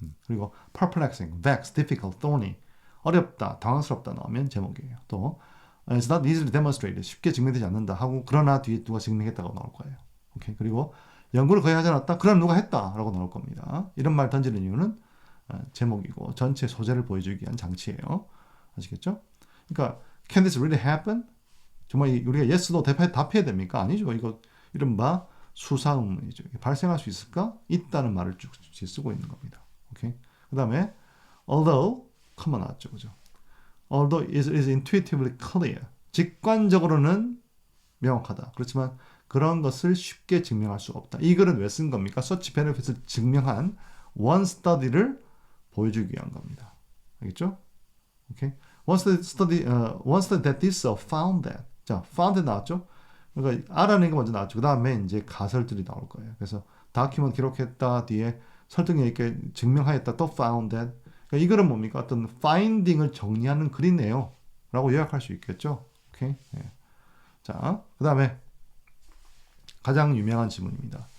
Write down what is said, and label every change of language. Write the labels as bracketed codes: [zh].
[ko] 그리고 perplexing, vexed, difficult, thorny 어렵다, 당황스럽다 나오면 제목이에요. 또 [en] it's not easily demonstrated [ko] 쉽게 증명되지 않는다 하고 그러나 뒤에 누가 증명했다고 나올 거예요. 오케이. 그리고 연구를 거의 하지 않았다. 그럼 누가 했다라고 나올 겁니다. 이런 말 던지는 이유는 제목이고 전체 소재를 보여주기 위한 장치예요. 아시겠죠? 그러니까 [en] can this really happen? [ko] 정말 우리가 yes, no 답해야 됩니까? 아니죠. 이거 이른바 수사 의문이죠. 발생할 수 있을까? 있다는 말을 쭉 쓰고 있는 겁니다. 오케이. 그 다음에 although 컴마 나왔죠, 그죠? [en] Although it is intuitively clear. [ko] 직관적으로는 명확하다. 그렇지만 그런 것을 쉽게 증명할 수 없다. 이 글은 왜 쓴 겁니까? 서치 베네핏을 증명한 one study를 보여주기 위한 겁니다. 알겠죠? 오케이. [en] One study that this found that. [ko] 자, found 나왔죠? 그러니까 알아낸 거 먼저 나왔죠. 그 다음에 이제 가설들이 나올 거예요. 그래서 다큐먼트 기록했다 뒤에 설득력 있게 증명하였다 또 found that. 그러니까 이 글은 뭡니까? 어떤 finding을 정리하는 글이네요. 라고 요약할 수 있겠죠? 오케이. 네. 자, 그 다음에 가장 유명한 지문입니다.